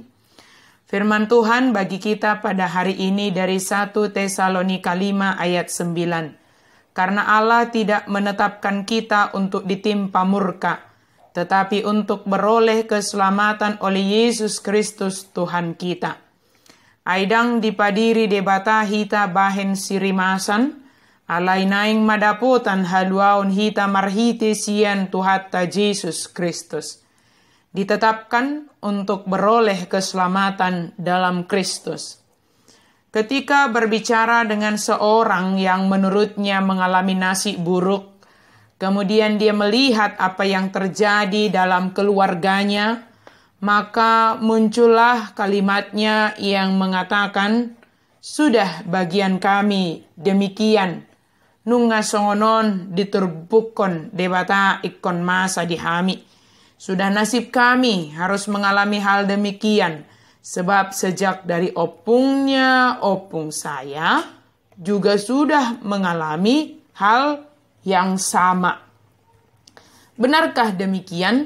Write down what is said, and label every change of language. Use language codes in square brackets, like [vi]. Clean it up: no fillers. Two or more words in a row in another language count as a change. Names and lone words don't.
[id] Firman Tuhan bagi kita pada hari ini dari 1 Tesalonika 5 ayat 9. Karena Allah tidak menetapkan kita untuk ditimpa murka, tetapi untuk beroleh keselamatan oleh Yesus Kristus Tuhan kita. [bbc] Aidang dipadiri debata hita bahen sirimasan, alai naing madapotan haluaun hita marhite sian Tuhatta Yesus Kristus. [id] Ditetapkan untuk beroleh keselamatan dalam Kristus. Ketika berbicara dengan seorang yang menurutnya mengalami nasib buruk, kemudian dia melihat apa yang terjadi dalam keluarganya, maka muncullah kalimatnya yang mengatakan, "Sudah bagian kami demikian. [bbc] Nunga songonon diturbukon debata ikon masa dihami. [id] Sudah nasib kami harus mengalami hal demikian. Sebab sejak dari opung saya juga sudah mengalami hal yang sama." Benarkah demikian?